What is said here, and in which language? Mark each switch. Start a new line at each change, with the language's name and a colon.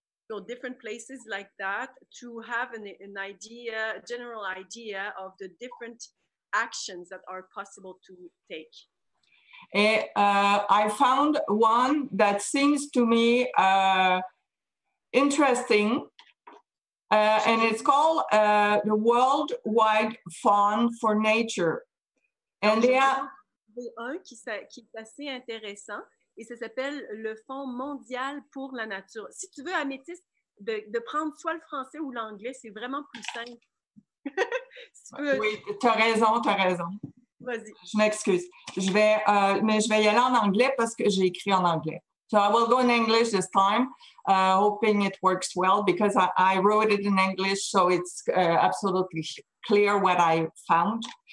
English: So different places like that to have an idea, a general idea of the different actions that are possible to take. Et I found one that seems to me interesting, and it's called the Worldwide Fund for Nature. And they are
French: un qui est assez intéressant et ça s'appelle le Fonds mondial pour la nature. Si tu veux, Améthyste, de prendre soit le français ou l'anglais, c'est vraiment plus simple. Si tu veux... Oui, tu as raison. Vas-y. Je m'excuse. Mais je vais y aller en anglais parce que j'ai écrit en anglais.
English: So I will go in English this time, hoping it works well because I wrote it in English, so it's absolutely clear what I found.